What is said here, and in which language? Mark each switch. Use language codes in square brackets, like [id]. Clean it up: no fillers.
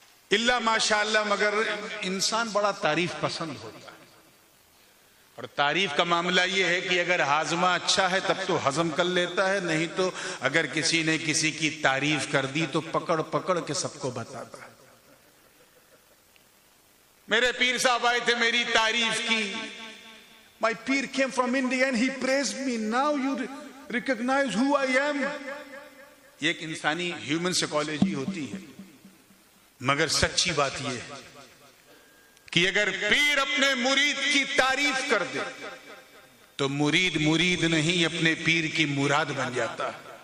[ur] اللہ ماشاءاللہ، مگر انسان بڑا تعریف پسند ہوتا ہے، اور تعریف کا معاملہ یہ ہے کہ اگر ہاضمہ اچھا ہے تب تو ہضم کر لیتا ہے، نہیں تو اگر کسی نے کسی کی تعریف کر دی تو پکڑ پکڑ کے سب کو بتاتا ہے۔ میرے پیر صاحب آئے تھے، میری تعریف کی. [en] My peer came from India and he praised me. Now you recognize who I am. [ur] یہ ایک انسانی [en] human psychology [ur] ہوتی ہے، مگر سچی بات یہ ہے کہ اگر پیر اپنے مرید کی تعریف کر دے تو مرید مرید نہیں، اپنے پیر کی مراد بن جاتا ہے.